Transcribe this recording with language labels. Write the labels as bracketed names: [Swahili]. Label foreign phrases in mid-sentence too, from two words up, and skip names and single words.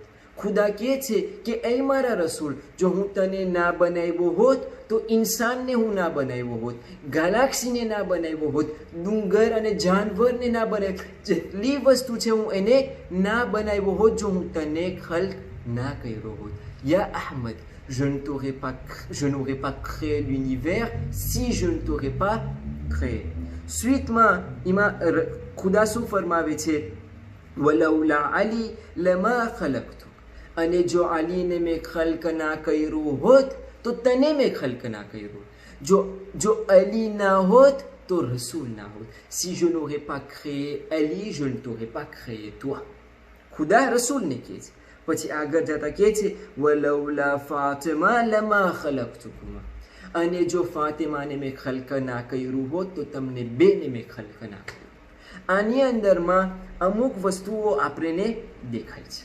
[Gujarati] ખુદા કહે છે કે એ મારા રસૂલ જો હું તને ના બનાવ્યો હોત તો ઇન્સાનને હું ના બનાવ્યો હોત, ગેલેક્સીને ના બનાવ્યો હોત, ડુંગર અને જાનવરને ના બનાવ્યો, જેટલી વસ્તુ છે હું એને ના બનાવ્યો હોત જો હું તને ખલ્ક ના કર્યો હોત. [Arabic] يا أحمد, [French] je n'aurais pas créé l'univers si je ne t'aurais pas créé. Suitement, [Gujarati] ખુદા શું ફરમાવે છે, [Arabic] ولولا علي لما خلقت, [Gujarati] અને જો અલીને મેં ખલ્ક ના કર્યું હોત તો તને મેં ખલ્ક ના કર્યું. જો અલી ના હોત તો રસૂલ ના હોત. [French] Si je n'aurais pas créé Ali, je ne t'aurais pas créé toi. [Gujarati] ખુદા રસૂલને કહે છે. પછી આગળ જતા કહે છે, [Arabic] ولولا فاطمة لما خلقتكما, [Gujarati] અને જો ફાતિમાને મેં ખલ્ક ના કર્યું હોત તો તમને બેને મેં ખલ્ક ના કર્યું. આની અંદરમાં અમુક વસ્તુઓ આપણને દેખાય છે.